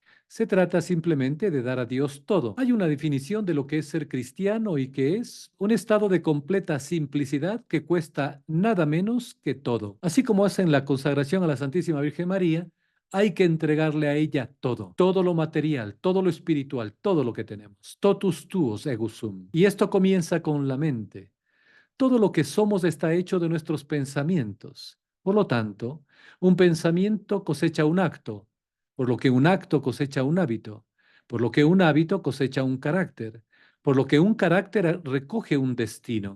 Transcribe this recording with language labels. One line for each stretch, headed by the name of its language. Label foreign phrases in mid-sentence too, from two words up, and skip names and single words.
Spanish: Se trata simplemente de dar a Dios todo. Hay una definición de lo que es ser cristiano y que es un estado de completa simplicidad que cuesta nada menos que todo. Así como hacen la consagración a la Santísima Virgen María, hay que entregarle a ella todo, todo lo material, todo lo espiritual, todo lo que tenemos.
Latin: Totus tuos ego sum.
Spanish: Y esto comienza con la mente. Todo lo que somos está hecho de nuestros pensamientos. Por lo tanto, un pensamiento cosecha un acto, por lo que un acto cosecha un hábito, por lo que un hábito cosecha un carácter, por lo que un carácter recoge un destino.